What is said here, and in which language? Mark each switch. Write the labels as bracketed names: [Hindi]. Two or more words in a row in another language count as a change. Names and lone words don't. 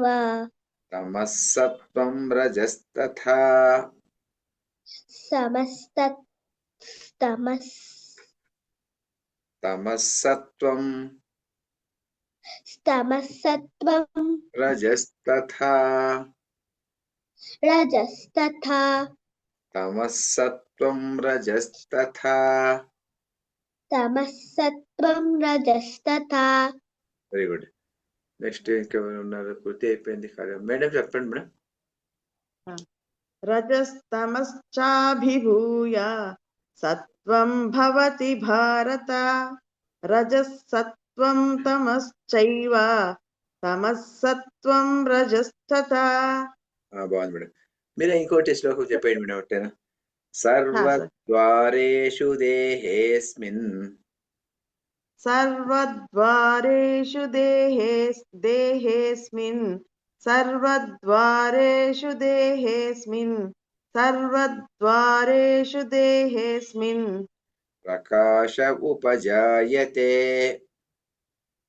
[Sanskrit] तमः सत्त्वं रजस्तथा तमः सत्त्वं रजस्तथा रजस्तथा तमः सत्त्वं रजस्तथा तमः सत्त्वं रजस्तथा [English] very good next [Telugu] ఇంకెవరు ఉన్నారు పూర్తి అయిపోయింది కార్యం మేడం చెప్పండి మేడం [Sanskrit] रजस्तमश्चाभिभूय सत्त्वं भवति भारत रजः सत्त्वं तमश्चैव तमः सत्त्वं रजस्तथा [Telugu] బాగుంది మేడం మీరు ఇంకోటి శ్లోకం చెప్పండి మేడం ఒకటేనా [Sanskrit] సర్వద్వారేషు దేహేస్మిన్ सर्वद्वारेषु देहेस्मिन् सर्वद्वारेषु देहेस्मिन् प्रकाश उपजायते